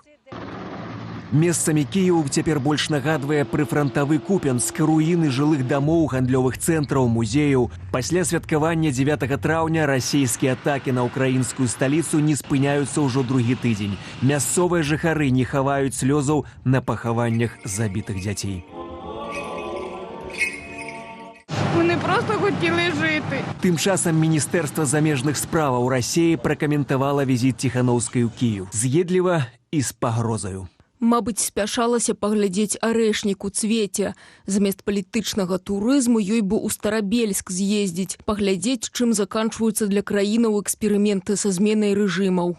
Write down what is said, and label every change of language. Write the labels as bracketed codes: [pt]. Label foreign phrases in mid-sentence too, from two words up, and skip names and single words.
[be] Месцамі Кіеў цяпер больш нагадвае прыфрантавы Купенск, руіны жылых дамоў, гандлёвых цэнтраў, музеяў. Пасля святкавання 9 траўня расійскія атакі на ўкраінскую сталіцу не спыняюцца ўжо другі тыдзень. Мясцовыя жыхары не хаваюць слёзаў на пахаваннях забітых дзяцей. [uk] Ми не просто хотіли жити. [be] Тым часам Міністэрства замежных справаў Расіі пракаментавала візіт Тихановскай у Кіеў. З'едліва і з пагрозаю. Мабыць, спяшалася паглядзець арэшнік у цвеце. Замест палітычнага турызму ёй бы ў Старабельск з'ездзіць, паглядзець, чым заканчваюцца для краінаў эксперыменты са зменай рэжымаў.